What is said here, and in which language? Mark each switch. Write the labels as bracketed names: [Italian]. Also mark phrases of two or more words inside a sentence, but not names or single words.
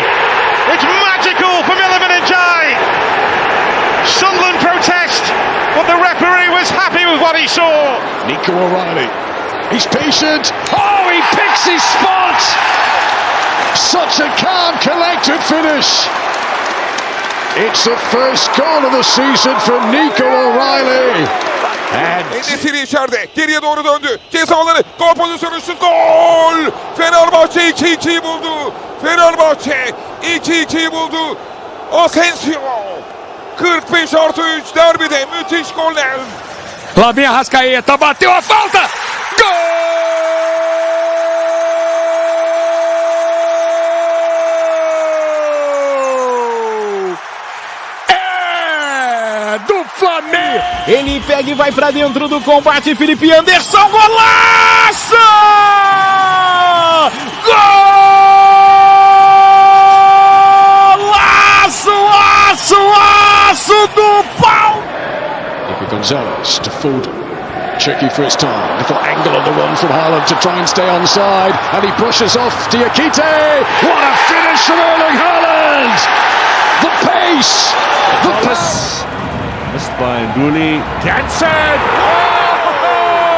[English] It's magical from Iliman Ndiaye! Sunderland protest, but the referee was happy with what he saw. Nico O'Reilly, he's patient. Oh, he picks his spot! Such a calm, collected finish. It's the first goal of the season from Nico O'Reilly. [Turkish] Enesiri içeride. Geriye doğru döndü. Cezaları. Gol pozisyonu şut. Gol! Fenerbahçe 2-2'yi buldu. Fenerbahçe 2-2'yi buldu. Asensio. 45+3 derbide müthiş goller. [Portuguese] Flavinho Arrascaeta bateu a falta. Gol! Do Flamengo. Ele pega e vai pra dentro do combate. Felipe Anderson, golaço! Golaço, aço do pau! [English] Nico Gonzalez to Foden. Tricky for his time. Little angle on the run from Haaland to try and stay onside. And he brushes off Diakite. What a finish from Erling Haaland! The pace! The pace! Missed by Nduli. Jansen! Oh!